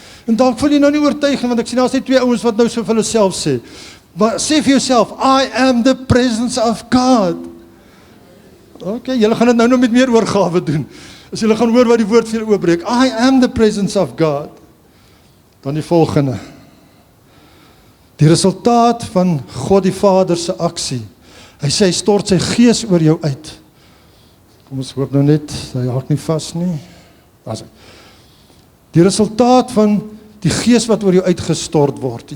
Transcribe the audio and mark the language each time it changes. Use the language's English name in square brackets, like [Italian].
[Afrikaans] En dalk voel jy nou nie oortuig nie, want ek sien daar's net twee ouens wat nou so vir hulle self sê. Maar sê vir jouself, [English] I am the presence of God. [Afrikaans] Okay, julle gaan dit nou met meer oorgawe doen. As julle gaan hoor wat die woord vir julle oopbreek. [English] I am the presence of God. [Afrikaans] Dan die volgende. Die resultaat van God die Vader se aksie. Hy sê, hy stort sy gees oor jou uit. Kom ons hoop nou net, hy haak nie vas nie. Die resultaat van die gees wat oor jou uitgestort word.